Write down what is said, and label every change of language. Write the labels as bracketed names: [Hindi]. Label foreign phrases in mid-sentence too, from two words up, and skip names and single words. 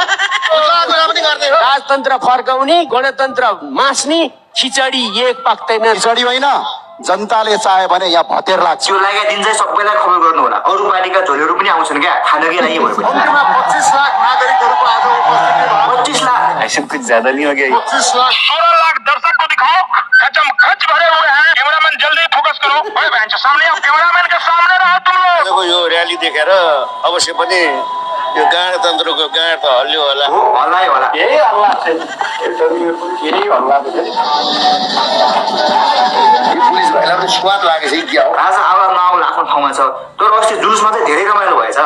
[Nepali] भुत्ला कुरा पनि गर्दै हो। राजतन्त्र फर्काउने, गणतन्त्र मास्ने, खिचडी एक पाक्दैन। खिचडी होइन, जनताले चाहे भने यहाँ भतेर लाग्छ। यो लागेको दिन चाहिँ सबैलाई खबर गर्नु होला। अरु पार्टीका झोलहरू पनि आउँछन् क्या, खानकै लागि भयो। कम्तीमा 25 लाख नागरिकहरूको आज उपस्थिति भयो। 25 लाख [Hindi] ऐसे कुछ ज्यादा नहीं हो गया? 25 लाख 16 लाख दर्शक को दिखाओ, खचम खच भरे हुए हैं। कैमरामैन जल्दी फोकस करो। ओए बहन सामने आओ, कैमरामैन के सामने रहो तुम लोग। [Nepali] देखो यो र्याली देखेर अवश्य पनि यो गणतन्त्रको गाँड त हल्लियो होला। हो हल्ला है होला। यही हल्ला छ। यही हल्ला छ। पुलिस भाइलाई पनि स्वाद लागेछ कि क्या हो? राजा आवाज नआउला आफ्नो ठाउँमा छ, तर अस्ति जुलुसमा चाहिँ धेरै रमाइलो भएछ।